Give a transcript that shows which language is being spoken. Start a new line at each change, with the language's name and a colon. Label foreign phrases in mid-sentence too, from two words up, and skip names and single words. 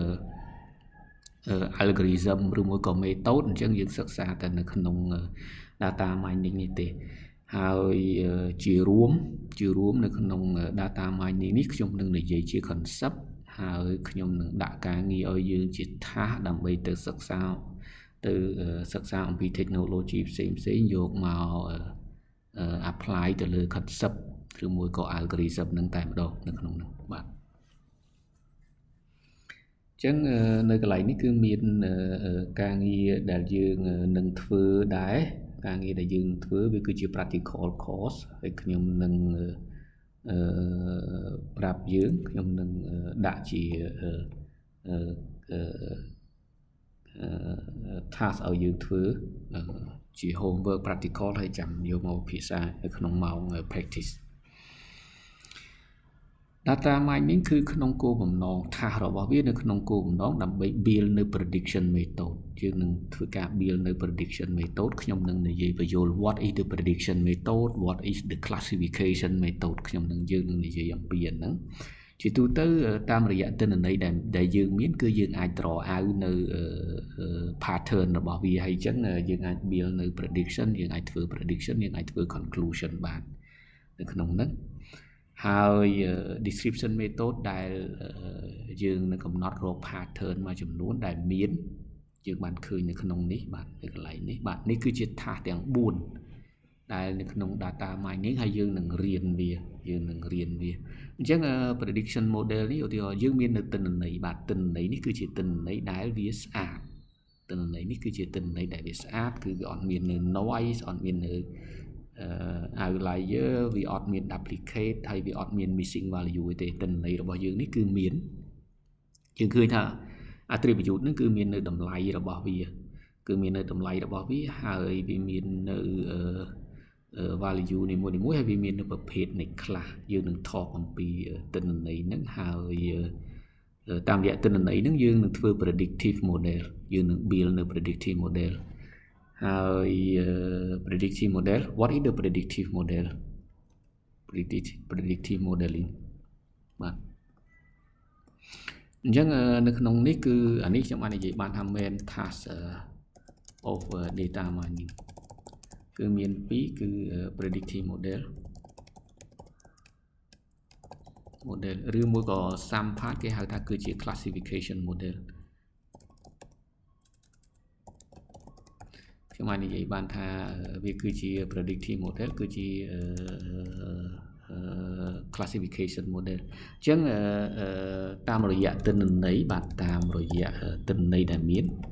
Khmer: algorithm ឬមួយក៏ method អញ្ចឹងយើងសិក្សាតែនៅក្នុង
English: data mining
Khmer: នេះទេហើយជារួមនៅក្នុង
English: data mining
Khmer: នេះខ្ញុំនឹងនិយាយជា concept ហើយខ្ញុំនឹងដាក់ការងារឲ្យយើងជា task ដើម្បីទៅសិក្សាអំពី technology ផ្សេងយកមក apply ទៅលើ concept ឬមួយក៏ algorithm នឹងតែម្ដងនៅក្នុងនោះបាទ អញ្ចឹងនៅកន្លែងនេះគឺមានការងារដែលយើងនឹងធ្វើដែរការងារដែលយើងធ្វើវាគឺជា
English: practical course
Khmer: ហើយខ្ញុំនឹង ប្រាប់យើងខ្ញុំនឹងដាក់ជា task ឲ្យយើងធ្វើជា
English: homework practical
Khmer: ហើយចាំយកមកពិភាក្សានៅក្នុងម៉ោង
English: practice data mining
Khmer: គឺក្នុងគោលបំណង task របស់វានៅក្នុងគោលបំណងដើម្បី build នៅ
English: prediction method
Khmer: យើងនឹងធ្វើការ build នៅ
English: prediction method
Khmer: ខ្ញុំនឹងនិយាយបញ្យល់ what
English: is the prediction method what is the classification method
Khmer: ខ្ញុំនឹងយើងនឹងនិយាយអំពីហ្នឹងជាទូទៅតាមរយៈទិន្នន័យដែលយើងមានគឺយើងអាច
English: draw out
Khmer: នៅ pattern របស់វាហើយអញ្ចឹងយើងអាច build នៅ prediction យើងអាចធ្វើ prediction យើងអាចធ្វើ conclusion បាននៅក្នុងហ្នឹងហើយ
English: description method
Khmer: ដែលយើងនឹងកំណត់រក pattern មួយចំនួនដែលមានយើង បានឃើញនៅក្នុងនេះបាទនៅកន្លែងនេះបាទនេះគឺជា task ទាំង4ដែលនៅក្នុង
English: data mining
Khmer: ហើយយើងនឹង រៀនវាអញ្ចឹង
English: prediction model
Khmer: នេះឧទាហរណ៍យើងមាននៅទិន្នន័យបាទទិន្នន័យនេះគឺជាទិន្នន័យដែលវាស្អាតទិន្នន័យនេះគឺជាទិន្នន័យដែលវាស្អាតគឺវាអត់មាននៅ noise អត់មាននៅoutlier វាអត់មាន duplicate ហើយវាអត់មាន
English: missing value
Khmer: ទេទិន្នន័យរបស់យើងនេះគឺមានយើងឃើញថា attribute ហ្នឹងគឺមាននៅតម្លៃរបស់វា ហើយវាមាននៅvalue នីមួយៗហើយវាមាននៅប្រភេទនៃ class យើងនឹងថតអំពីទិន្នន័យហ្នឹងហើយតាមរយៈទិន្នន័យហ្នឹងយើងនឹងធ្វើ
English: predictive model
Khmer: យើងនឹង build នៅ
English: predictive model ហើយ predictive model what is the predictive model predictive modeling
Khmer: បាទ អញ្ចឹងនៅក្នុងនេះគឺអានេះខ្ញុំបាននិយាយបានថា
English: main task of data mining
Khmer: គឺមាន2គឺ
English: predictive model
Khmer: ឬមួយក៏
English: some part
Khmer: គេហៅថាគឺជា
English: classification model
Khmer: ខ្ញុំបាននិយាយបានថាវាគឺជា
English: predictive model
Khmer: គឺជា
English: classification model
Khmer: អញ្ចឹងតាមរយៈទិន្នន័យបាទតាមរយៈទិន្នន័យដែលមាន